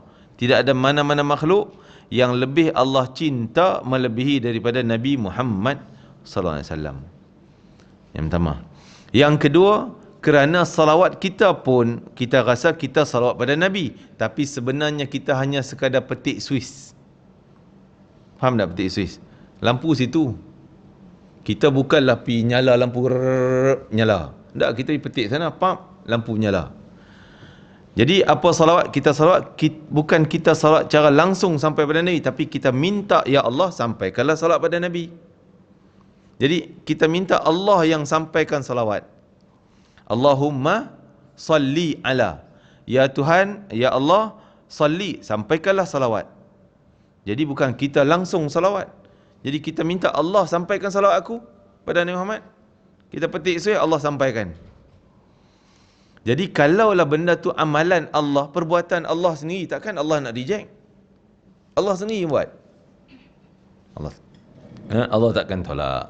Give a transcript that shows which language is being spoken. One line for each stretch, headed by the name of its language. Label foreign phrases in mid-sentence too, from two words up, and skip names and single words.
Malay: Tidak ada mana-mana makhluk yang lebih Allah cinta melebihi daripada Nabi Muhammad sallallahu alaihi wasallam. Yang pertama. Yang kedua, kerana salawat kita pun, kita rasa kita salawat pada Nabi, tapi sebenarnya kita hanya sekadar petik Swiss. Faham tak petik Swiss? Lampu situ. Kita bukanlah pi nyala lampu nyala. Tak, kita petik sana, pam, lampu nyala. Jadi apa salawat? Kita salawat, bukan kita salawat cara langsung sampai pada Nabi, tapi kita minta, ya Allah, sampaikanlah salawat pada Nabi. Jadi kita minta Allah yang sampaikan salawat.
Arabic: اللهم صل على.
Malay: Ya Tuhan, ya Allah, salli, sampaikanlah salawat. Jadi bukan kita langsung salawat. Jadi kita minta Allah sampaikan salawat aku pada Nabi Muhammad. Kita petik suai, Allah sampaikan. Jadi kalaulah benda tu amalan Allah, perbuatan Allah sendiri, takkan Allah nak reject? Allah sendiri buat. Allah takkan tolak.